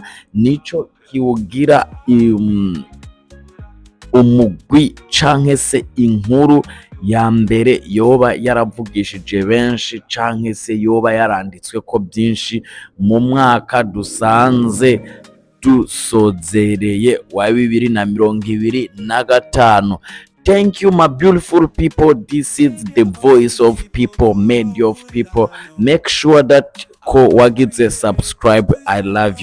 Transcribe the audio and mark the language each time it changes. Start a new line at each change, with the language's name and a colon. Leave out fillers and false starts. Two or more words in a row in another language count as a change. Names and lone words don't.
Rundi: Nico kiwugira umugwi canke se inkuru ya mbere yoba yaravugishije benshi canke se yoba yaranditswe ko byinshi mu mwaka dusanze dusozereye wa 2025.
English: Thank you my beautiful people. This is the voice of people, media of people. Make sure that
Rundi: ko wagize
English: subscribe. I love you.